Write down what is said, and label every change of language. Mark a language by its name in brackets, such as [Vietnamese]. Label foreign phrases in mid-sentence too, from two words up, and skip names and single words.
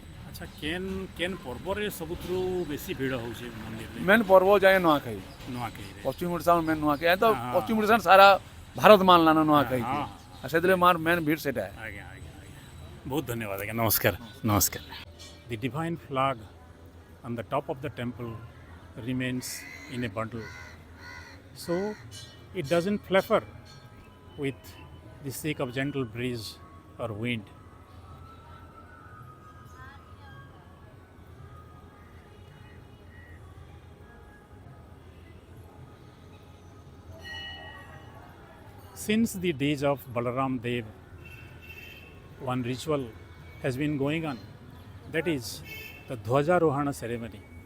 [Odia] ଆଚ୍ଛା କେନ୍ ପର୍ବରେ ସବୁଥିରୁ ବେଶୀ ଭିଡ଼ ହେଉଛି ମନ୍ଦିରରେ? ମେନ୍ ପର୍ବ ଯାଏ ନୂଆଖାଇ ପଶ୍ଚିମ ଓଡ଼ିଶାର ମେନ୍ ନୂଆଖାଇ ତ ପଶ୍ଚିମ ଓଡ଼ିଶାର ସାରା ଭାରତ ମାନଲାନ ନୂଆଖାଇକି ଆଉ ସେଥିରେ ମାର ମେନ୍ ଭିଡ଼ ସେଟା। ଆଜ୍ଞା ଆଜ୍ଞା ଆଜ୍ଞା ବହୁତ ଧନ୍ୟବାଦ ଆଜ୍ଞା ନମସ୍କାର ନମସ୍କାର। [English] the divine flag on the top of the temple remains in a bundle, so it doesn't flutter with the sake of gentle breeze or wind. Since the days of Balaram Dev, one ritual has been going on, that is the Dhwajarohana ceremony.